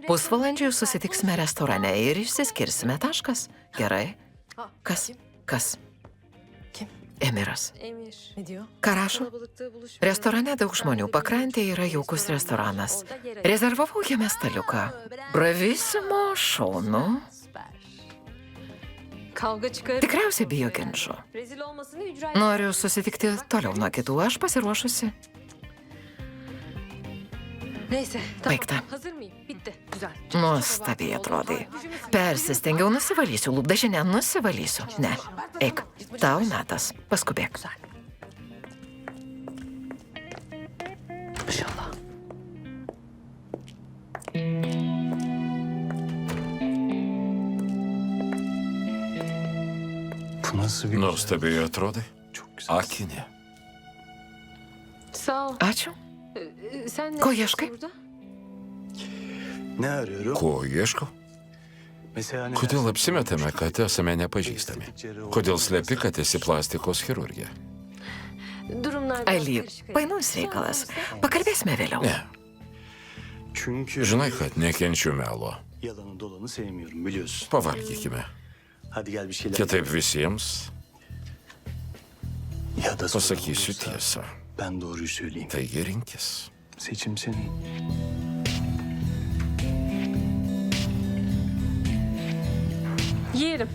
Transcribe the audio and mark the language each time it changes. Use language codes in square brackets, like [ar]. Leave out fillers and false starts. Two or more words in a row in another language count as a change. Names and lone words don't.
[lt] Pusvalandžiui susitiksime restorane ir išsiskirsime. Taškas. Gerai. Kas? Kas? Emiras. Emir. Ką rašo? Restorane daug žmonių, pakrantė yra jaukus restoranas. Rezervavau jame staliuką. Bravissimo, šaunu. [tr] Kavga çıkarıp [lt] Tikriausiai bijo ginčų. [tr] rezil olmasını ücra [lt] Noriu susitikti toliau nuo kitų, aš pasiruošusi. [tr] Neyse, tamam. [lt] Baigta. [tr] Hazır mıyım? Bitti. Güzel. [lt] Nuostabiai atrodai. Persistengiau, nusivalysiu, lūpdažinę nusivalysiu. Ne, eik, tau metas, paskubėk. [tr] İnşallah. Bu nasıl bir [lt] Nuostabiai atrodai. [tr] Çok güzel. [lt] Akinė. [tr] Sağ ol. [lt] Ačiū. [tr] Sen ne [lt] Ko [tr] yapıyorsun [lt] ieškai? [tr] burada? Ne arıyorum? [lt] Ko ieškau? [tr] Mesela hani [lt] Kodėl apsimetame, kad esame nepažįstami? Kodėl slepi, kad esi plastikos chirurgė? [tr] Durumlar biraz Ali, karışık. [lt] painus reikalas. Pakalbėsime vėliau. Ne. [tr] Çünkü [lt] Žinai, kad nekenčiu melo. [tr] yalanı dolanı sevmiyorum biliyorsun. [lt] Pavalgykime. [tr] Hadi gel bir şeyler. [lt] Kitaip visiems [tr] Ya da [lt] pasakysiu [tr] sorun olursa [lt] tiesą. [tr] Ben doğruyu söyleyeyim. [lt] Taigi rinkis. [tr] Seçim senin. Yerim.